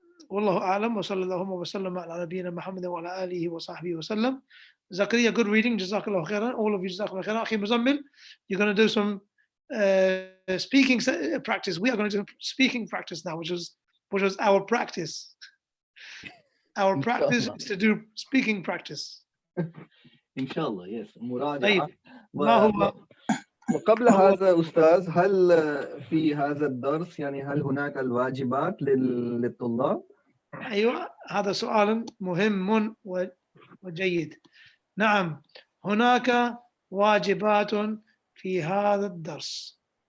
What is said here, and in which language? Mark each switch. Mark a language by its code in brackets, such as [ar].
[ar] والله أعلم وصلى الله وسلم على نبينا محمد وعلى آله وصحبه وسلم. [en] Zakaria, good reading. Jazakallah khairan. All of you, Jazakallah khairan. Akhi Muzammil, you're going to do some speaking practice. We are going to do speaking practice now, which was our practice. Our practice is to do speaking practice. Inshallah, yes. [ar] طيب. وقبل هذا أستاذ، هل في هذا الدرس يعني هل هناك الواجبات للطلاب؟ أيوة، هذا سؤال مهم وجيد. نعم، هناك واجبات في هذا الدرس.